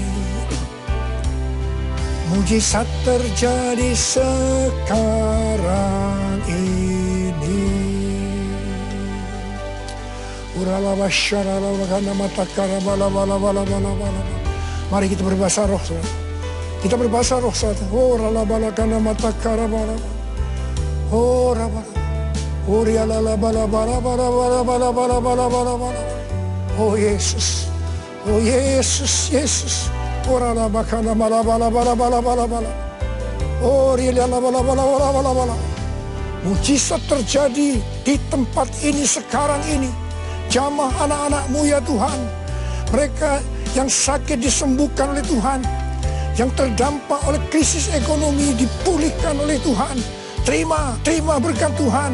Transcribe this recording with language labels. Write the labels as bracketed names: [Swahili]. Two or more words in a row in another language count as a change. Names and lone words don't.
[Indonesian] Mujizat terjadi sekarang ini. Mari kita berbahasa roh. Kita berbahasa roh saat. Oh ralabalakana matakara bala. Oh rabala. Oh rialala bala bala bala bala bala bala bala bala bala. Oh Yesus. Oh Yesus, Yesus. Oh ralabakana bala bala bala bala bala bala. Oh rialala bala bala bala bala bala. Mujizat terjadi di tempat ini sekarang ini. Jamah anak-anak-Mu ya Tuhan. Mereka yang sakit disembuhkan oleh Tuhan. Yang terdampak oleh krisis ekonomi dipulihkan oleh Tuhan. Terima berkat Tuhan.